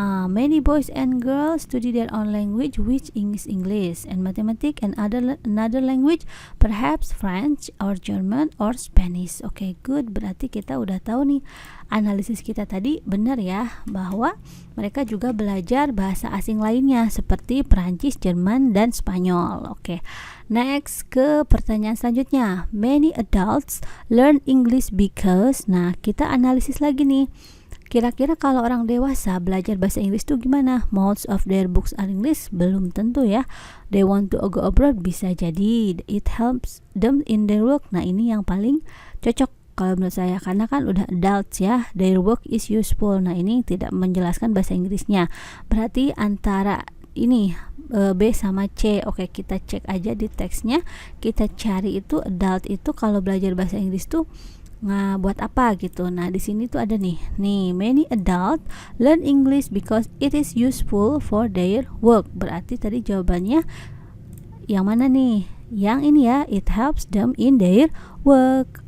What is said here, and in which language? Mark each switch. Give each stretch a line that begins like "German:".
English: Many boys and girls study their own language, which is English and Mathematics and another language, perhaps French or German or Spanish. Oke, good.
Indonesian: Berarti kita udah tahu nih, analisis kita tadi benar ya, bahwa mereka juga belajar bahasa asing lainnya seperti Perancis, Jerman, dan Spanyol. Oke, next ke pertanyaan selanjutnya.
English: Many adults learn English because.
Indonesian: Nah, kita analisis lagi nih. Kira-kira kalau orang dewasa belajar bahasa Inggris tuh gimana?
English: Most of their books are English?
Indonesian: Belum tentu ya.
English: They want to go abroad?
Indonesian: Bisa jadi.
English: It helps them in their work.
Indonesian: Nah, ini yang paling cocok kalau menurut saya, karena kan udah adults ya.
English: Their work is useful.
Indonesian: Nah, ini tidak menjelaskan bahasa Inggrisnya. Berarti antara ini B sama C. Oke, kita cek aja di teksnya. Kita cari itu adult itu kalau belajar bahasa Inggris tuh buat apa gitu. Nah, di sini tuh ada nih,
English: many adult learn English because it is useful for their work.
Indonesian: Berarti tadi jawabannya yang mana nih? Yang ini ya,
English: it helps them in their work.